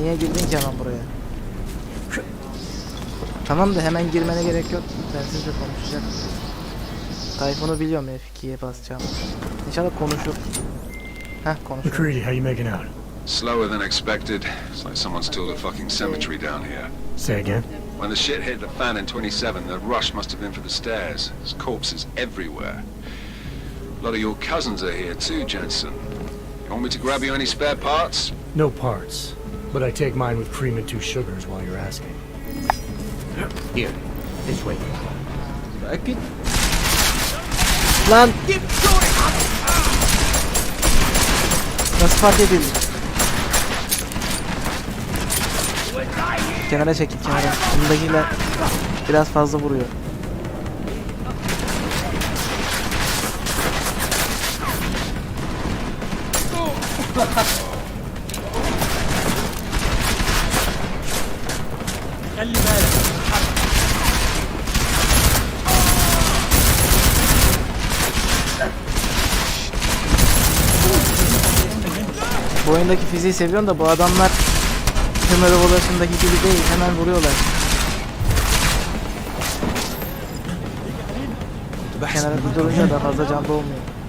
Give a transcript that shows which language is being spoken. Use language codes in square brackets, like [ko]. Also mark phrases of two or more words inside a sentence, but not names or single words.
[tr] Niye girdin ki hemen buraya? Tamam da hemen girmene gerek yok. Telsizle konuşacak. Tayfun'u biliyorum F2'ye basacağım. İnşallah konuşur. Heh konuşur. [en] McCready, how you making out? Slower than expected. It's like someone's tilled a fucking cemetery down here. Say again? When the shit hit the fan in 27, the rush must have been for the stairs. There's corpses everywhere. A lot of your cousins are here too, Jensen. You want me to grab you any spare parts? No parts, but I take mine with cream and 2 sugars while you're asking. Here, this way. [ar] متأكد؟ [tr] Lan! Nasıl fark edildi? Kenara çekil kenara. Bundakiler biraz fazla vuruyor. [ar] خلي بالك. [tr] Bu oyundaki fiziği seviyorum da bu adamlar Tümör Ovalaşı'ndaki gibi değil. Hemen vuruyorlar. Kenara bir durunca da fazla canlı olmuyor.